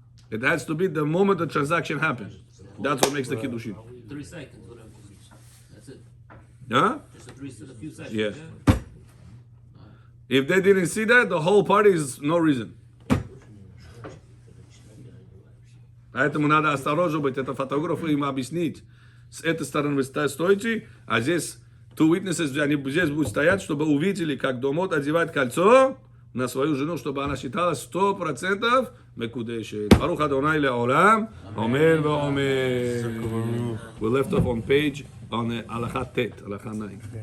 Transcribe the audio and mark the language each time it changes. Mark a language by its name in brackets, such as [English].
[English] It has to be the moment the transaction happens. That's what makes the kiddushin. 3 seconds, whatever. That's it. Huh? Just a few seconds. Yes. If they didn't see that, the whole party is no reason. [Russian] Поэтому надо осторожно быть. Это фотографу им объяснить. С этой стороны вы стойте, а здесь [English] two witnesses, [Russian] они здесь будут стоять, чтобы увидели, как домот одевает кольцо на свою жену, чтобы она считала 100% מקודשת. [Hebrew] ברוך אדוני לעולם, אמן ואמן. [English] We left off on page, on [Hebrew] הלכה ט', הלכה 9.